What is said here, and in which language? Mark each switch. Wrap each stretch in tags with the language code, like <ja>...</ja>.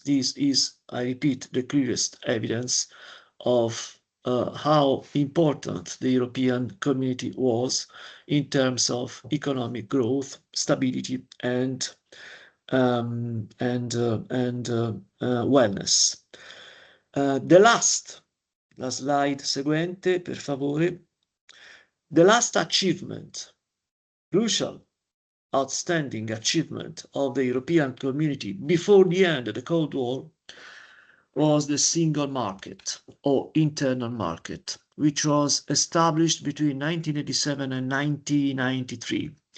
<en>This is, I repeat, the clearest evidence of how important the European community was in terms of economic growth, stability, and wellness.</en> <it>La slide seguente, per favore.</it> <en>The last achievement, crucial, outstanding achievement of the European community before the end of the Cold War was the single market or internal market, which was established between 1987 and 1993.</en>